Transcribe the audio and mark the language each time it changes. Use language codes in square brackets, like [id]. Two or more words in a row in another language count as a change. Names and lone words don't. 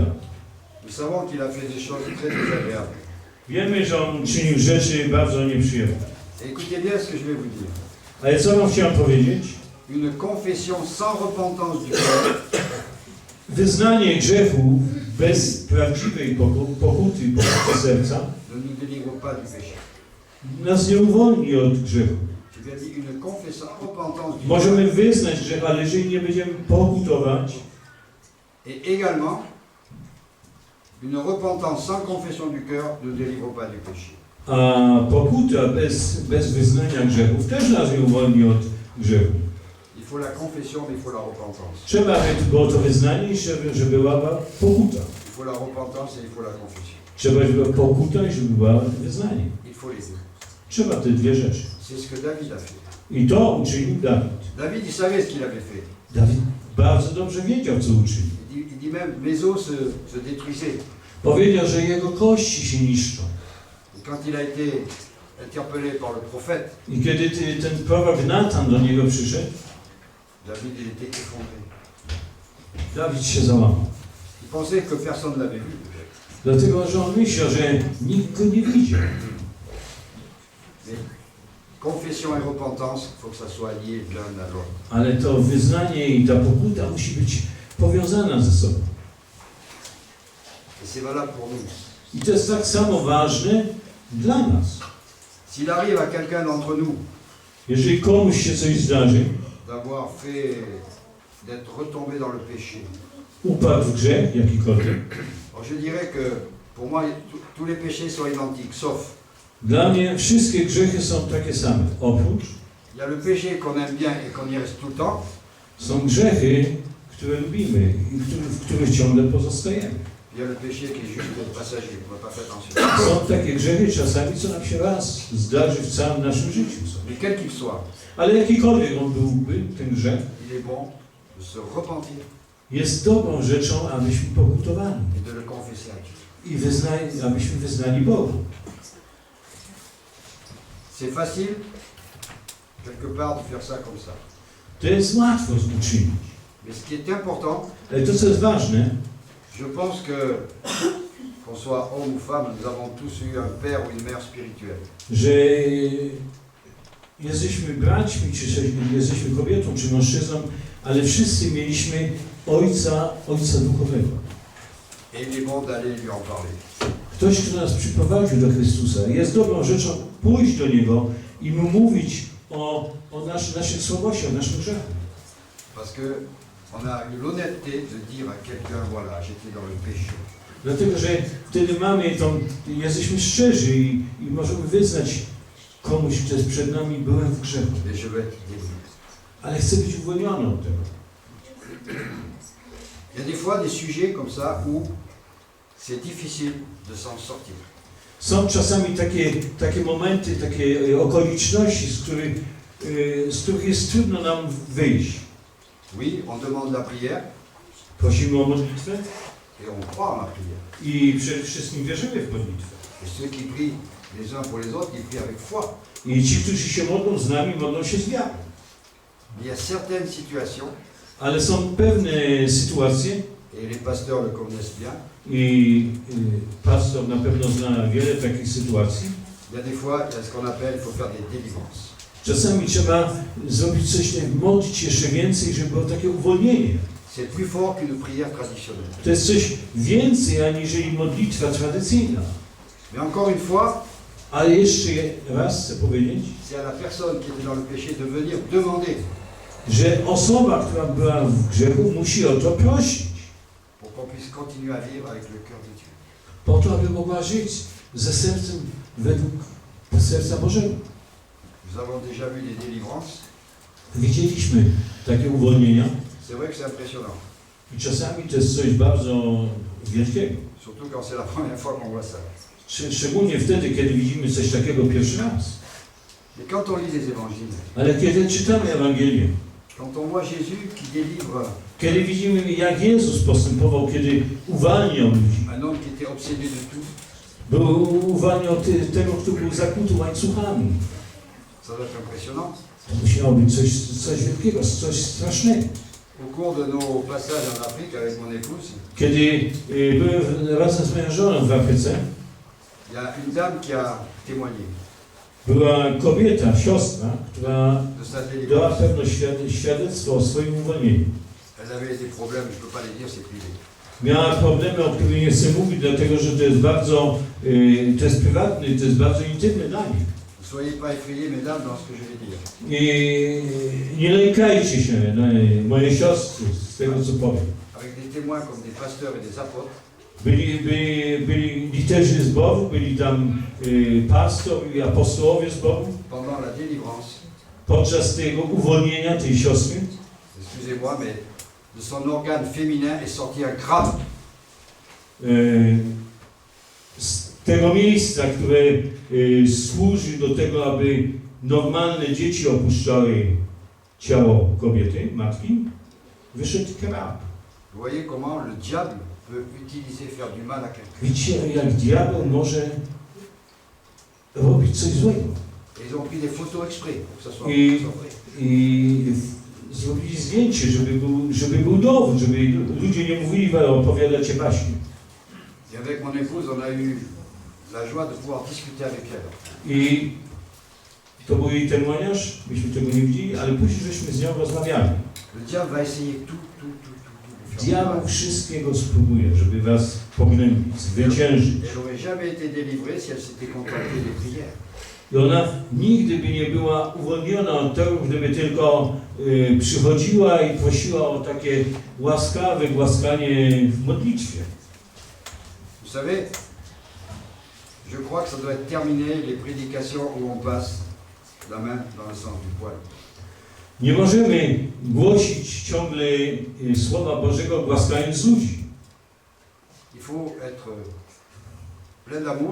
[fr] Nous savons qu'il a fait des choses très désagréables. [pl] Wiemy, że on czynił rzeczy bardzo nieprzyjemne. [fr] Et écoutez bien ce que je vais vous dire. [pl] Ale co wam chciałem powiedzieć? [fr] Une confession sans repentance du cœur [pl] Wyznanie grzechu bez prawdziwej pokuty serca [fr] ne nous délivre pas du péché. [pl] nas nie uwolni od grzechu. [fr] Je vais dire une confession sans repentance du [pl] Możemy [fr] cœur [pl] wyznać grzech, ale jeżeli nie będziemy pokutować, [fr] et également Une repentance sans confession du cœur ne délivre pas du péché. [pl] A pokuta bez wyznania grzechów też nas nie uwolni od grzechu. [fr] Il faut la confession, mais il faut la repentance. [pl] Trzeba, aby było to wyznanie i żeby była pokuta. [fr] Il faut la repentance et il faut la confession. [pl] Trzeba, żeby była pokuta i żeby była wyznanie. [fr] Il faut les deux. [pl] Trzeba te dwie rzeczy. [fr] C'est ce que David a fait. [pl] I to uczynił Dawid. [fr] David, il savait ce qu'il avait fait. [pl] Dawid bardzo dobrze wiedział, co uczynił. [fr] Il dit même, mes os se détruisaient. [pl] Powiedział, że jego kości się niszczą. [fr] Et quand il a été interpellé par le prophète, [pl] I kiedy ten prorok Natan do niego przyszedł, [fr] David, il était effondré. [pl] Dawid się załamał. [fr] Il pensait que personne ne l'avait vu. [pl] Dlatego, że on myślał, że nikt go nie widział. [fr] Mais confession et repentance, il faut que ça soit lié l'un à l'autre. [pl] Ale to wyznanie i ta pokuta musi być powiązana ze sobą. [fr] Et c'est valable pour nous. [pl] I to jest tak samo ważne dla nas. [fr] S'il arrive à quelqu'un d'entre nous [pl] Jeżeli komuś się coś zdarzy, [fr] d'avoir fait, d'être retombé dans le péché, [pl] upadł w grzech jakikolwiek, [fr] alors je dirais que pour moi, tous les péchés sont identiques, sauf [pl] dla mnie wszystkie grzechy są takie same. Oprócz [fr] il y a le péché qu'on aime bien et qu'on y reste tout le temps, [pl] są grzechy, które lubimy i w których ciągle pozostajemy. [fr] il y a le péché qui est juste passager, on n'a pas fait attention. [pl] Są takie grzechy czasami, co nam się raz zdarzy w całym naszym życiu. [fr] Mais quel qu'il soit, [pl] Ale jakikolwiek on byłby, ten grzech, [fr] il est bon de se repentir [pl] jest dobrą rzeczą, abyśmy pokutowali [fr] et de le confesser à Dieu. [pl] i abyśmy wyznali Bogu. [fr] C'est facile, quelque part, de faire ça comme ça. [pl] To jest łatwo uczynić. [fr] Mais ce qui est important, [pl] Ale to, co jest ważne, [fr] je pense que, qu'on soit homme ou femme, nous avons tous eu un père ou une mère spirituelle. [pl] że jesteśmy braćmi, czy jesteśmy kobietą, czy mężczyzną, ale wszyscy mieliśmy ojca duchowego. [fr] Et il est bon d'aller lui en parler. [pl] Ktoś, kto nas przyprowadził do Chrystusa. Jest dobrą rzeczą pójść do Niego i mu mówić o naszych słabościach, o naszym grzechu. [fr] Parce que on a eu l'honnêteté de dire à quelqu'un, voilà, j'étais dans le péché. [pl] Dlatego, że wtedy jesteśmy szczerzy i możemy wyznać komuś, kto jest przed nami, byłem w grzechu. [fr] Et je vais être délivré. [pl] Ale chcę być uwolniony od tego. [fr] Il y a des fois des sujets comme ça où c'est difficile de s'en sortir. [pl] Są czasami takie momenty, takie okoliczności, z których jest trudno nam wyjść. [fr] Oui, on demande la prière [pl] Prosimy o modlitwę [fr] et on croit en la prière. [pl] i przede wszystkim wierzymy w modlitwę. [fr] Et ceux qui prient les uns pour les autres, ils prient avec foi. [pl] I ci, którzy się modlą z nami, modlą się z wiarą. [fr] Il y a certaines situations, [pl] Ale są pewne sytuacje [fr] et les pasteurs le connaissent bien, [pl] i pastor na pewno zna wiele takich sytuacji. [fr] il y a des fois, il y a ce qu'on appelle, il faut faire des délivrances. [pl] Czasami trzeba zrobić coś, modlić jeszcze więcej, żeby było takie uwolnienie. [fr] C'est plus fort qu'une prière traditionnelle. [pl] To jest coś więcej, aniżeli modlitwa tradycyjna. [fr] Mais encore une fois, [pl] Ale jeszcze raz chcę powiedzieć, [fr] c'est à la personne qui était dans le péché de venir demander [pl] że osoba, która była w grzechu, musi o to prosić. [fr] pour qu'on puisse continuer à vivre avec le cœur de Dieu. [pl] Po to, aby mogła żyć ze sercem według serca Bożego. [fr] Nous avons déjà vu des délivrances. [pl] Widzieliśmy takie uwolnienia [fr] C'est vrai que c'est impressionnant, [pl] i czasami to jest coś bardzo wielkiego. [fr] surtout quand c'est la première fois qu'on voit ça. [pl] Szczególnie wtedy, kiedy widzimy coś takiego pierwszy raz. [fr] Mais quand on lit les évangiles, [pl] Ale kiedy czytamy Ewangelię, [fr] quand on voit Jésus qui délivre [pl] kiedy widzimy, jak Jezus postępował, kiedy uwalniał ludzi, [fr] un homme qui était obsédé de tout, [pl] uwalniał tego, kto był zakuty łańcuchami. [fr] ça doit être impressionnant. [pl] To musiało być coś wielkiego, coś strasznego. [fr] Au cours de nos passages en Afrique avec mon épouse, [pl] Kiedy byłem razem z moją żoną w Afryce, [fr] il y a une dame qui a témoigné [pl] była kobieta, siostra, która [fr] de sa [pl] dała [fr] délivrance. [pl] pewne świadectwo o swoim uwolnieniu. [fr] Elle avait des problèmes, je ne peux pas les dire, c'est privé. [pl] Miała problemy, o których nie chcę mówić, dlatego że to jest bardzo, to jest prywatny, to jest bardzo intymny dla nich. [fr] Ne soyez pas effrayés, mesdames, dans ce que je vais dire. [pl] I nie lękajcie się, moje siostry, z tego co powiem. [fr] Avec des témoins comme des pasteurs et des apôtres, [pl] byli liderzy zborów, byli tam pastor i apostołowie zboru. [fr] Pendant la délivrance, [pl] Podczas tego uwolnienia tej siostry [fr] excusez-moi, mais de son organe féminin est sorti un gramme. [pl] z tego miejsca, które służy do tego, aby normalne dzieci opuszczały ciało kobiety, matki, wyszedł krab. [fr] Vous voyez comment le diable peut utiliser, faire du mal à quelqu'un. [pl] Widzicie, jak diabeł może robić coś złego. [fr] Et ils ont pris des photos exprès pour que ça soit Et- vrai. [pl] I zrobili zdjęcie, żeby był dowód, żeby ludzie nie mówili, ale opowiadacie baśnie. [fr] Et avec mon épouse, on a eu la joie de pouvoir discuter avec elle. [pl] I to był jej temoniarz, myśmy tego nie widzieli, ale później żeśmy z nią rozmawiali. [fr] Le diable va essayer tout pour faire du [pl] Diabeł [fr] mal. [pl] wszystkiego spróbuje, żeby was pognębić, zwyciężyć. [fr] Elle n'aurait jamais été délivrée si elle s'était contentée des prières. [pl] I ona nigdy by nie była uwolniona od tego, gdyby tylko przychodziła i prosiła o takie łaskawe głaskanie w modlitwie. [fr] Vous savez, je crois que ça doit être terminé, les prédications où on passe la main dans le sens du poil. [pl] Nie możemy głosić ciągle Słowa Bożego głaskając ludzi. [fr] Il faut être plein d'amour,